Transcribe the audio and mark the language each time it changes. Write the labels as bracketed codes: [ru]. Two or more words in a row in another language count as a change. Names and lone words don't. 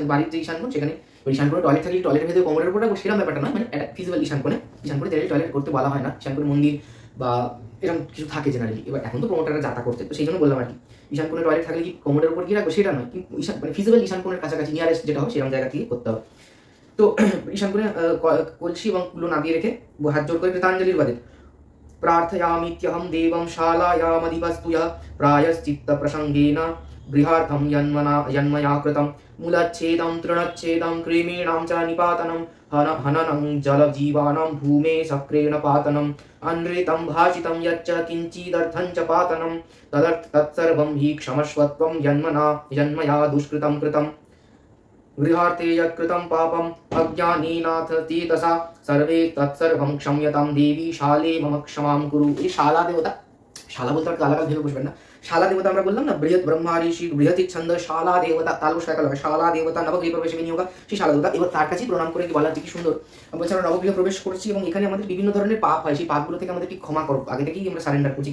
[bn] বাড়ির যে ঈশান কোণ সেখানে ঈশান কোণে টয়লেট থাকলে টয়লেটের ভেতরে কোমরের উপর রাখবো সেরকম ব্যাপারটা নয়, মানে একটা ফিজিক্যাল ঈশান কোণে টয়লেট করতে বলা হয় না, ঈশান কোণে মন্দির বা এরকম কিছু থাকে জেনারেলি। এবার এখন তো প্রমোটাররা যাতা করতে, তো সেই জন্য বললাম আর কি, ঈশান কোণে টয়লেট থাকলে কি কোমরের উপর গিয়ে রাখবো সেটা নয়, কিন্তু ঈশান মানে ফিজিক্যাল ঈশান কোণের কাছাকাছি নিয়ারেস্ট যেটা হবে সেরকম জায়গা থেকে করতে হবে। তো ঈশান কোণে কলসি এবং কুলো নামিয়ে রেখে হাত জোর করে কৃতাঞ্জলির বাদে प्रार्थयामीत्यहं [sa] देवं शालायामधिपस्तुयः प्रायश्चित्त प्रसंगेन गृहार्थं यन्मया कृतं मूलच्छेदं तृणच्छेदं कृमीणां च निपातनं हननं जलजीवानां भूमे सक्रेण पातनम् अनृतं भाषितं यच्च किञ्चिदर्थं च पातनं तत्सर्वं हि क्षमस्वत्वं यन्मया दुष्कृतं कृतं गृहार्थे यत्कृतं पापम् अज्ञानेनाथ चेतसा सर्वे तत्सर्वं क्षम्यतां देवी शाले मम क्षमां कुरु। [bn] এই শালা দেবতা, শালা বলতে আমরা আলাদা ভেবে বসবেন না, শালা দেবতা আমরা বললাম না, বৃহৎ ব্রহ্মা ঋষি বৃহতি ছন্দ শালা দেবতা, তালবস একা হবে শালা দেবতা নবগৃহ প্রবেশে বিনিয়োগ, সেই শালা দেবতা। এবার তার কাছেই প্রণাম করে বলা যে কি সুন্দর বলছে আমরা নবগৃহ প্রবেশ করছি এবং এখানে আমাদের বিভিন্ন ধরনের পাপ হয়, সেই পাপগুলো থেকে আমাদেরকে ক্ষমা করো, আগে থেকেই আমরা সারেন্ডার করছি।